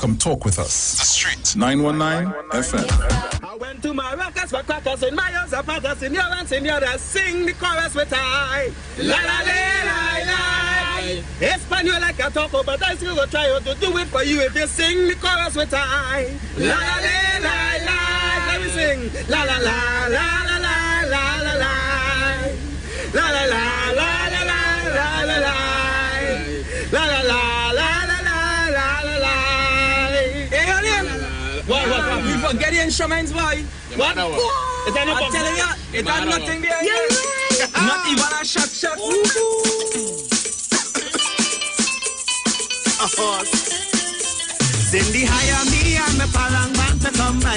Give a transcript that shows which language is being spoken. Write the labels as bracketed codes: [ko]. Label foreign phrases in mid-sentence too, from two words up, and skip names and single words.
[en] Come talk with us. The Street 919 FM. I went to my rockers for crackers in my house, apart senior and senora, sing the chorus with I. La la la la la. Espanol like I talk, but I still will try to do it for you if you sing the chorus with I. La la la la la. Let me sing. La la la la la la la la la. La la la la la la la la. La la la. What? You forget the instruments, boy. What? Is that I'm telling you, it had nothing there. Yeah. Not even a shot. Cindy hire me and my parang man to come by.